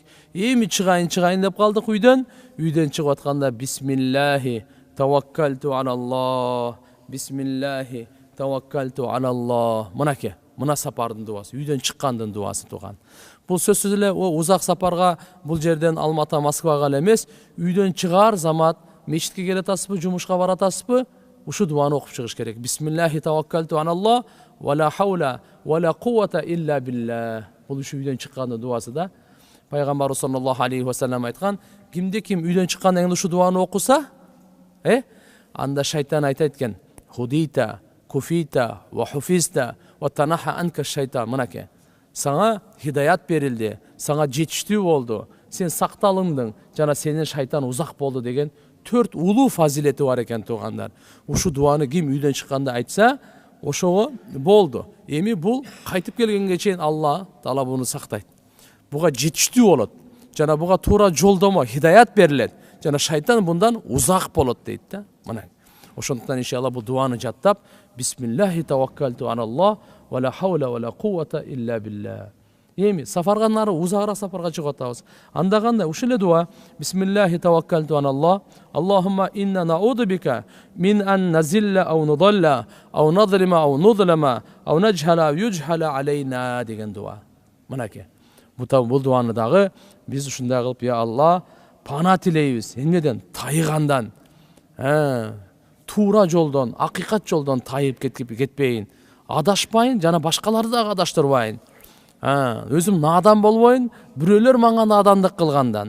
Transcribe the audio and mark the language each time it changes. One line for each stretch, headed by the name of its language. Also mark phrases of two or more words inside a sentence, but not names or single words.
Kyrgyz: Эми чыгайын деп калдык үйдөн. Үйдөн чыгып атканда
Arabic: بسم الله توكلت على الله, بسم الله توكلت على الله.
Kyrgyz: Мына сапардын дуасы, үйдөн чыккандын дуасы тууган. Бул сөзсүз эле узак сапарга, бул жерден Алмата, Москвага эле эмес, үйдөн чыгаар замат мечитке келатасызбы, жумушка баратасызбы, ушу дуаны окуп чыгыш керек.
Arabic: بسم الله توكلت على الله، ولا حول ولا قوة إلا بالله.
Kyrgyz: Бул ушу үйдөн чыккандын дуасы да. Пайгамбарыбыз
Arabic: صلى الله عليه وسلم
Kyrgyz: айткан, кимде ким үйдөн чыккандан кийин ушу дуаны окуса, анда шайтан айтат экен:
Arabic: هديت، كفيت, ووقيت، وتنحى عنك الشيطان.
Kyrgyz: Мынакей, саңа хидаят берилди, саңа жетиштүү болду, сен сакталындың, жана сенен шайтан узак болду деген 4 улуу фазилети бар экен туугандар. Ушу дуаны ким үйдөн чыкканда айтса, ошого болду. Эми бул кайтып келгенге чейин Алла Таала буну сактайт. Буга жетиштүү болот, жана буга туура жолдомо, хидаят берилет, жана шайтан bundan узак болот дейт да. Мына ошондуктан иншалла бул дуаны жаттап,
Arabic: بسم الله توكلت على الله، ولا حول ولا قوة إلا بالله.
Kyrgyz: Эми сафарга нары узагыраак сапарга чыгып атабыз. Анда кандай ушул эле дуа:
Arabic: بسم الله توكلت على الله، اللهم إنا نعوذ بك من أن نزل أو نضل أو نظلم أو نظلم أو نجهل أو يجهل علينا
Kyrgyz: деген дуа. Мынакей. Бул дуаны дагы биз ушундай кылып, я Алла, пана тилейбиз. Эмнеден? Тайгандан. Туура жолдон, акыйкат жолдон тайып кетпейин. Адашпайын, жана башкаларды дагы адаштырбайын. Өзүм надан болбойн, бирөөлөр мага надандык кылгандан.